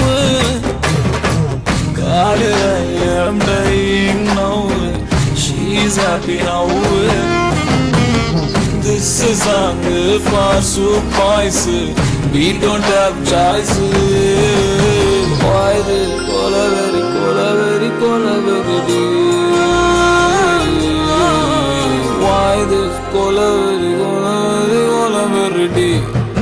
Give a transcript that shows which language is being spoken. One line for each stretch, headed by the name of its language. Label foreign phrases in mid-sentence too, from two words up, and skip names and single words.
English: God, I am dying now. She's happy now. This is song for surprise. We don't have choice. Why the Colaveri,
Tamil: கொலவெறி, கொலவெறி டி?
English: Why this
Tamil: கொலவெறி, கொலவெறி, கொலவெறி டி?